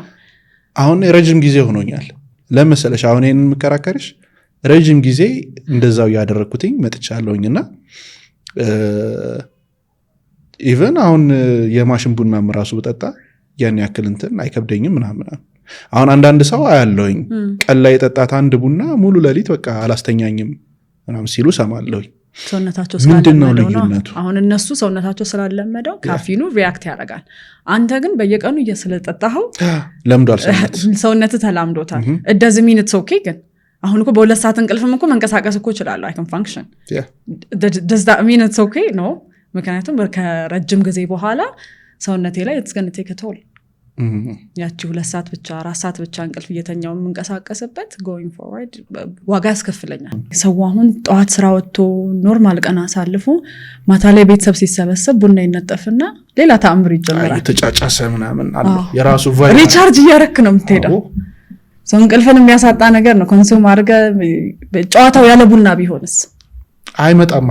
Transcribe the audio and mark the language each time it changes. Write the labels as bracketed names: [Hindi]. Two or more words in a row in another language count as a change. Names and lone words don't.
[Amharic] አሁን ረጅም ጊዜ ሆኖኛል ለመሰለሽ አሁን ይሄን የምከራከርሽ ረጅም ጊዜ እንደዛው ያደረኩትኝ መጥቻለሁኝና ኢቨን አሁን የማሽን ቡና ራሱ በጠጣ ያን ያክል እንትን አይከብደኝም ምናምን። አሁን አንዳንድ ሰው አያለሁኝ ቀን ላይ የጠጣት አንድ ቡና ሙሉ ሌሊት በቃ አላስተኛኝም ምናምን ሲሉ ሰማለሁኝ። ሰውነታቸው ስላለመደው ነው። አሁን እነሱ ሰውነታቸው ስላለመደው ካፊኑ ሪያክት ያደርጋል። አንተ ግን በየቀኑ እየስለጠጣኸው ለምዷል ሰውነት ተላምዶታል። [English] it doesn't mean it's okay [Amharic] ግን አሁን እኮ በ2 ሰዓት እንቅልፍም እኮ መንቀሳቀስ እኮ ይችላል [English] I can function does that mean it's okay no [Amharic] ምክንያቱም ከረጅም ጊዜ በኋላ ሰውነቴ ላይ [English] it's going to take a toll [Amharic] ያቺ 2 ሰዓት ብቻ 4 ሰዓት ብቻ እንቅልፍ እየተኛው መንቀሳቀስበት [English] going forward [Amharic] ዋጋ ያስከፍለኛል። ሰው አሁን ጠዋት ስራ ወጥቶ ኖርማል ቀን አሳልፎ ማታ ላይ ቤተሰብ ሲሰበሰብ ቡና ይነጠፍና ሌላ ተአምር ይጀምራል። ተጫጫሰ ምናምን አለ የራሱ ቫይብ ሪቻርጅ እያረክ ነው የምትሄደው። ሰው እንቅልፍን የሚያሳጣ ነገር ነው ኮንሱም አድርገ ጨዋታው ያለ ቡና ቢሆንስ አይመጣማ